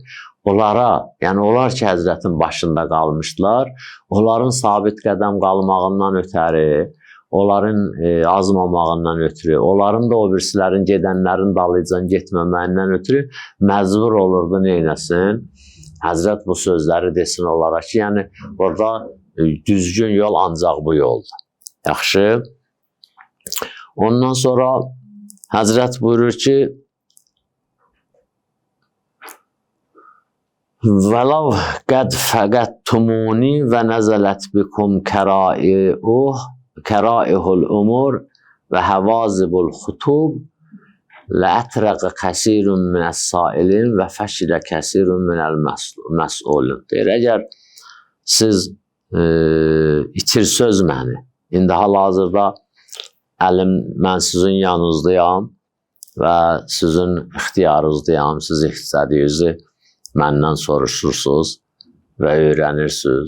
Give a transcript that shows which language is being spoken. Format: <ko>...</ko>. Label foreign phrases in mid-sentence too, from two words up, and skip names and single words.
<az>Onlara, yəni onlar ki, Həzrətin başında qalmışdılar, onların sabit qədəm qalmağından ötəri, onların azmamağından ötürü, onların da o birisilərin gedənlərin dalıcan getməməyindən ötürü məcbur olurdu neynəsin? Həzrət bu sözləri desin onlara ki, yəni orada düzgün yol ancaq bu yoldur. Yaxşı. Ondan sonra Həzrət buyurur ki,</az> <ar>وَلَوْ قَدْ فَقَدْتُمُونِي وَنَزَلَتْ بِكُمْ كَرَائِهُ الْأُمُورِ وَهَوَازِبُ الْخُطُوبِ لَأَتْرَقَ كَثِيرٌ مِنَ السَّائِلِينَ وَفَشِلَ كَثِيرٌ مِنَ الْمَسْئُولِينَ</ar> <az>deyir, əgər siz itir söz məni, indi hal-hazırda mən sizin yanınızdayam və sizin ixtiyarınızdayam, siz istədiyinizi məndən soruşursunuz və öyrənirsiniz.</az>